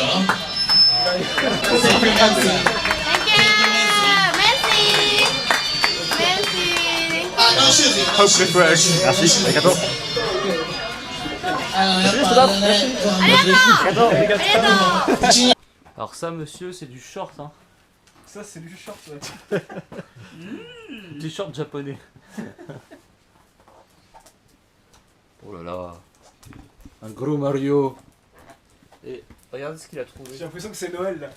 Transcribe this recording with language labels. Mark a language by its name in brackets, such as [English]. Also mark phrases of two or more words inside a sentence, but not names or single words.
[English] Thank you. [French] Merci. Merci. [Japanese] あ、ノーシューズよ。ノーシューズ。 Merci, arigato. やっぱね、ありがとう。ありがとう。 [French] Alors ça, monsieur, c'est du short, hein. Ça c'est du short, ouais. Du short japonais. Oh là là. Un gros Mario. Et regardez ce qu'il a trouvé. J'ai l'impression que c'est Noël là.